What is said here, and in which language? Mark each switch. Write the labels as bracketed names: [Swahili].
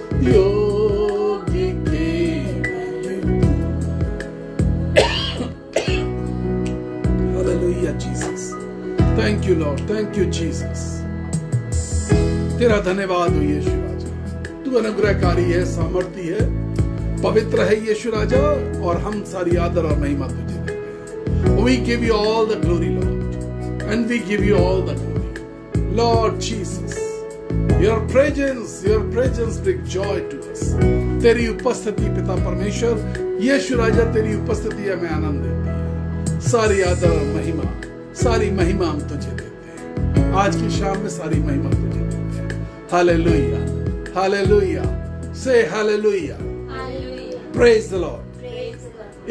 [Hindi] योग्य केवल तू। [English] Hallelujah Jesus. Thank you Lord, thank you Jesus. [Hindi] तेरा धन्यवाद हो यीशु राजा, तू अनुग्रहकारी है, सामर्थी है, पवित्र है यीशु राजा, और हम सारी आदर और महिमा तुझे देते हैं। [English] We give you all the glory, Lord, and we give you all the glory, Lord Jesus. Your presence brings joy to us. [Hindi] तेरी उपस्थिति पिता परमेश्वर यीशु राजा, तेरी उपस्थिति हमें आनंद देती है। सारी आदर और महिमा, सारी महिमा हम तुझे देते हैं। आज की शाम में सारी महिमा तुझे देते हैं। हालेलुया, हालेलुया, से हालेलुया, [English] Praise the Lord.